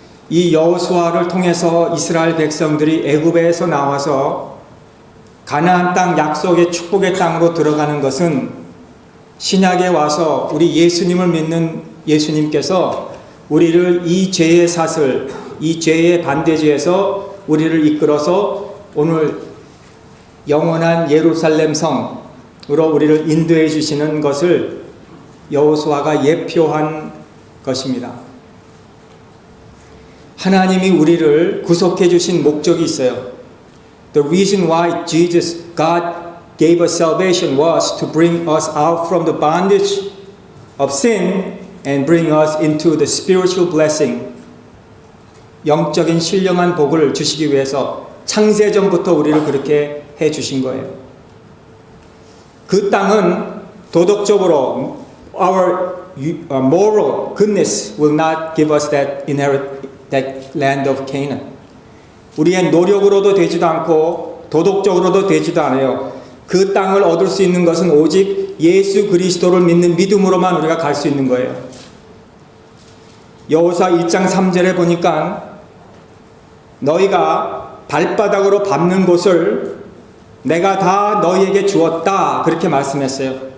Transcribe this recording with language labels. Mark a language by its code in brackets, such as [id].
[ko] 이 여호수아를 통해서 이스라엘 백성들이 애굽에서 나와서 가나안 땅 약속의 축복의 땅으로 들어가는 것은 신약에 와서 우리 예수님을 믿는 예수님께서 우리를 이 죄의 사슬, 이 죄의 반대죄에서 우리를 이끌어서 오늘 영원한 예루살렘 성으로 우리를 인도해 주시는 것을 여호수아가 예표한 것입니다. 하나님이 우리를 구속해 주신 목적이 있어요. [en] The reason why Jesus, God gave us salvation was to bring us out from the bondage of sin and bring us into the spiritual blessing. [ko] 영적인 신령한 복을 주시기 위해서 창세전부터 우리를 그렇게 해 주신 거예요. 그 땅은 도덕적으로 [en] our moral goodness will not give us that land of Canaan. [ko] 우리의 노력으로도 되지도 않고 도덕적으로도 되지도 않아요. 그 땅을 얻을 수 있는 것은 오직 예수 그리스도를 믿는 믿음으로만 우리가 갈 수 있는 거예요. 여호수아 1장 3절에 보니까 너희가 발바닥으로 밟는 곳을 내가 다 너희에게 주었다 그렇게 말씀했어요.